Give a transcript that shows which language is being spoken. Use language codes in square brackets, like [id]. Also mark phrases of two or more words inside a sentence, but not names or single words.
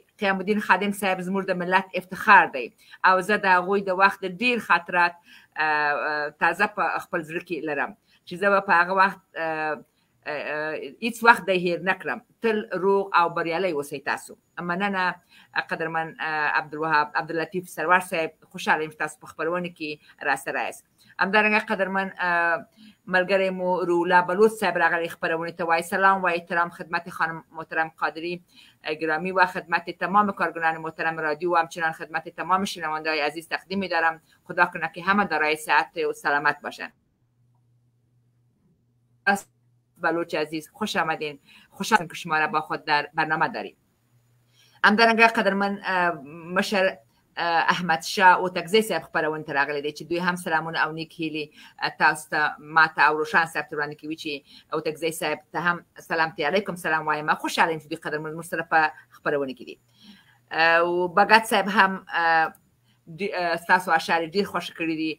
[ps] قیام الدین خادم صاحب زموږ د ملت افتخار دی او زه د هغوی د وخت ډېر خاطرات تازه په خپل زړه کې لرم چې زه به په هغه وخت هیڅ وخت د هیر نه کړم. تل روغ او بریالی اوسئ تاسو. مننه قدرمن عبدالوهاب عبداللطیف سروار صاحب، خوشحاله یم چې تاسو په خپرونه کې راسره یاست. همدارنګه قدرمن ملګری مو رولا بلوچ صاحب راغلی خپرونې ته، وایي [fa] سلام و احترام خدمت خانم محترم قادری گرامی و خدمت تمام کارگران محترم رادیو و همچنان خدمت تمام شنونده‌های عزیز تقدیم می‌دارم. خدا کنه که همه دارای صحت و سلامت باشن. بلوچ عزیز خوش آمدین. خوش آمدین که شما را با خود در برنامه داریم. [ps] همدارنګه قدرمن مشر احمد شاه او تکزی صاحب خپرونې ته راغلی دی چې دوی هم سلامونه او نیک هیلې تاسو ته ماته او روشان صاحب ته وړاندې کوي چې او تکزی صاحب ته هم سلامتی علیکم سلام وایم. خوشحاله یم چې دوی قدرمن موږ سره په خپرونه کې دي. او بګت صاحب هم ستاسو اشعار ډېر خوښ کړي دي.